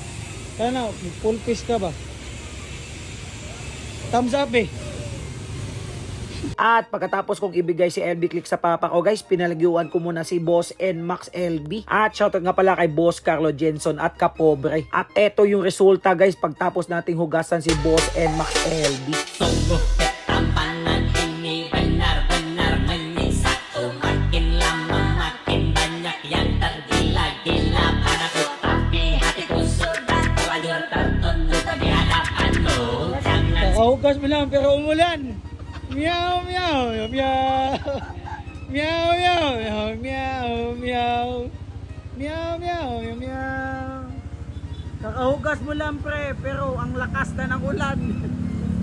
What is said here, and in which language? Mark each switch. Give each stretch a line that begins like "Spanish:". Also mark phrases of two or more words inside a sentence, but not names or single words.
Filipino: Sana,
English: full face
Filipino: ka ba?
English: Thumbs up
Filipino: eh. At pagkatapos kong ibigay si LB Click sa papa ko guys, pinalagyuan ko muna si Boss NMAX LB. At shoutout nga pala kay Boss Carlo Jenson at Kapobre. At eto yung resulta guys pagtapos nating hugasan si Boss NMAX LB.
Indonesian: Sungguh ketampanan ini benar-benar menyiksa. Makin lama makin banyak yang tergila-gila padaku, tapi hatiku sudah terlanjur tertunduk di hadapanmu. Jangan
Filipino: Hugas mo lang pero umulan. Meow meow meow meow meow meow meow meow meow meow meow. Kakahugas mo lang pre pero ang lakas na ng ulan.